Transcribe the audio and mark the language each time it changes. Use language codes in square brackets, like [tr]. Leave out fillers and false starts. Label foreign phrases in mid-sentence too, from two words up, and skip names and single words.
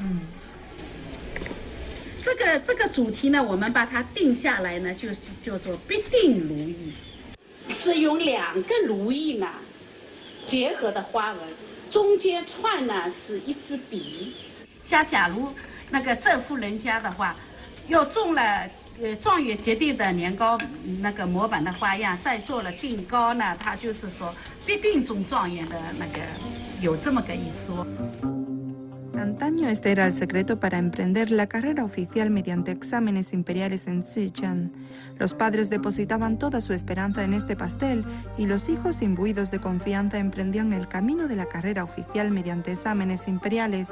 [zh] 这个主题呢，我们把它定下来呢，就是叫做必定如意，是用2个如意呢结合的花纹，中间串呢是一支笔。像假如那个这户人家的话，又中了。状元节定的年糕那个模板的花样，再做了定糕呢，它就是说必定中状元的那个，有这么个一说。 [es] Antaño este era el secreto para emprender la carrera oficial mediante exámenes imperiales en Xicheng. Los padres depositaban toda su esperanza en este pastel y los hijos imbuidos de confianza emprendían el camino de la carrera oficial mediante exámenes imperiales.